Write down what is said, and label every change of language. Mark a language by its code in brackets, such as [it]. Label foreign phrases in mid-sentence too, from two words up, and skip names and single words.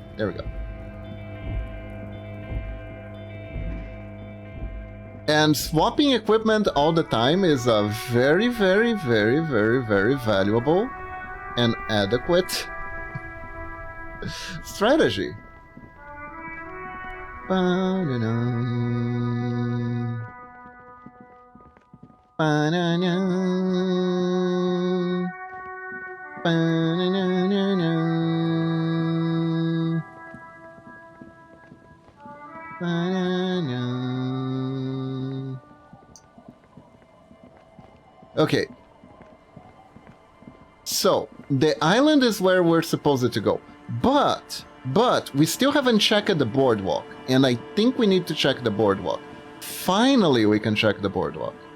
[en] There we go. And swapping equipment all the time is a very, very, very, very, very valuable and adequate strategy. Ba-na-na. Ba-na-na. Ba-na-na-na-na. Ba-na-na. Okay. So, the island is where we're supposed to go. But we still haven't checked the boardwalk. And I think we need to check the boardwalk. Finally, we can check the boardwalk.